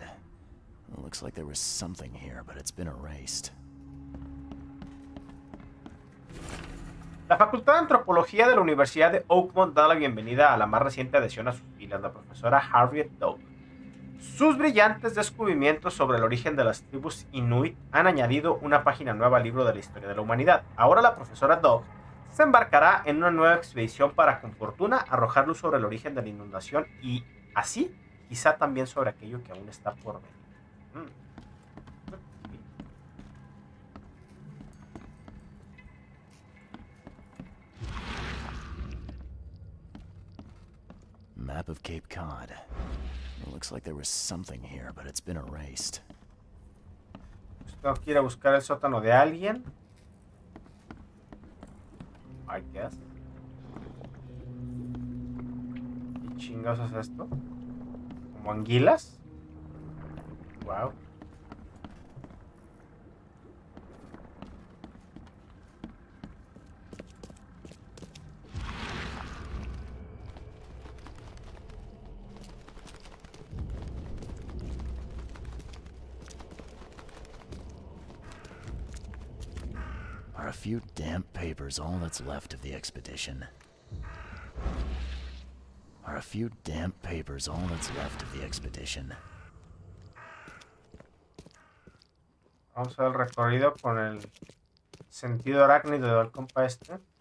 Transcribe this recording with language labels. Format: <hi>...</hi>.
<en>It looks like there was something here, but it's been erased.</en> <es>La Facultad de Antropología de la Universidad de Oakmont da la bienvenida a la más reciente adhesión a sus filas, la profesora Harriet Dog. Sus brillantes descubrimientos sobre el origen de las tribus Inuit han añadido una página nueva al libro de la historia de la humanidad. Ahora la profesora Dog se embarcará en una nueva expedición para, con fortuna, arrojar luz sobre el origen de la inundación y, así, quizá también sobre aquello que aún está por venir.</es> <en>Map of Cape Cod. It looks like there was something here, but it's been erased.</en> <es>Tengo que ir a buscar el sótano de alguien.</es> <en>I guess.</en> <es>¿Qué chingados es esto? ¿Como anguilas? Wow.</es> <en>Are a few damp papers all that's left of the expedition? Are a few damp papers all that's left of the expedition?</en> <es>Vamos a ver el recorrido con el sentido arácnido del compa este.</es>